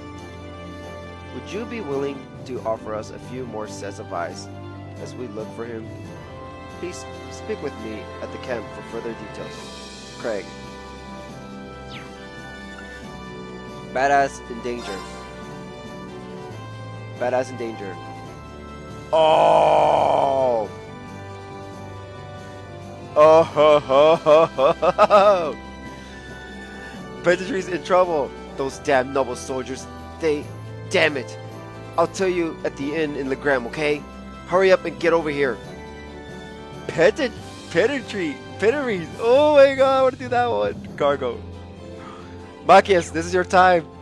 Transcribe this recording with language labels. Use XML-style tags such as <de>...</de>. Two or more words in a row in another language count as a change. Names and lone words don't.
<en>Would you be willing to offer us a few more sets of eyes as we look for him? Please speak with me at the camp for further details. Craig. Badass in danger. Badass in danger. Oh! Oh ho ho ho ho ho! Peasantry's in trouble. Those damn noble soldiers. They... Damn it. I'll tell you at the inn in Legram, okay? Hurry up and get over here. Pedantry. Oh my god, I want to do that one. Cargo. Machias, this is your time.</en>